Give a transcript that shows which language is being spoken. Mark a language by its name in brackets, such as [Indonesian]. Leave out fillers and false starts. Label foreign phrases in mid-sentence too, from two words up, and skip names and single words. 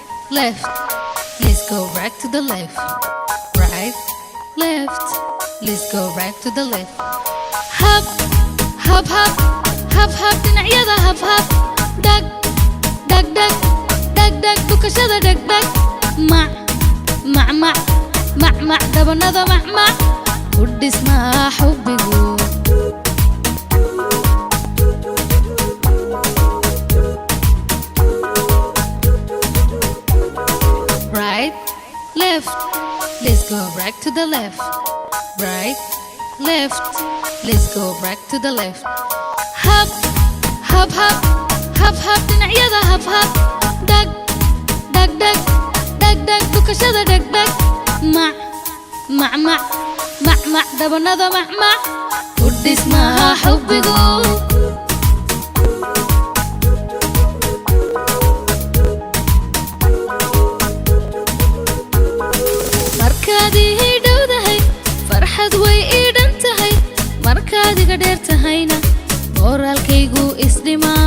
[English] left, let's go back to the left, right, left, let's go back to the left. Hop, hop, hop, hop, hop, dhinacyada hop, hop, [Somali] dhag, dhag, dhag, dhag, dhag, dhukashada dhag, dhag, mac, mac, mac, mac, mac, dhabanada mac, mac, ku dhismaa xubbigu. [English] Right, left, let's go back to the left, right, left, let's go back to the left. Hop, hop, hop, hop, hop, dhinacyada hop, hop, [Somali] dhag, dhag, dhag, dhag, dhag, dhukashada dhag, dhag, mac, mac, mac, mac, mac, dhabanada mac, mac, ku dhismaa xubbigu. farxad way ii dhan tahay markaad iga dheer tahayna moraalkaygu isdhimaa.